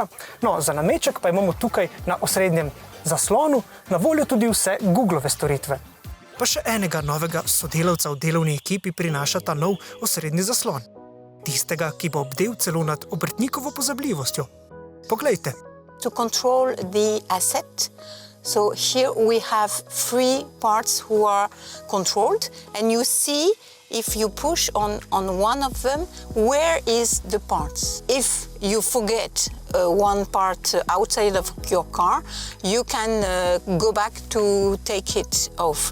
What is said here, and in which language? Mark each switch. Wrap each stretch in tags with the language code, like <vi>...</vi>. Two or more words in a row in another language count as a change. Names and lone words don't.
<sl>No, za nameček pa imamo tukaj na osrednjem zaslonu na voljo tudi vse Googlove storitve. Pa še enega novega sodelavca v delovni ekipi prinaša ta nov osrednji zaslon. Tistega, ki bo obdel celo nad obrtnikovo pozabljivostjo. Poglejte.</sl> <en>To control the asset. So here we have 3 parts who are controlled and you see if you push on one of them, where is the parts? If you forget one part outside of your car, you can go back to take it off.</en>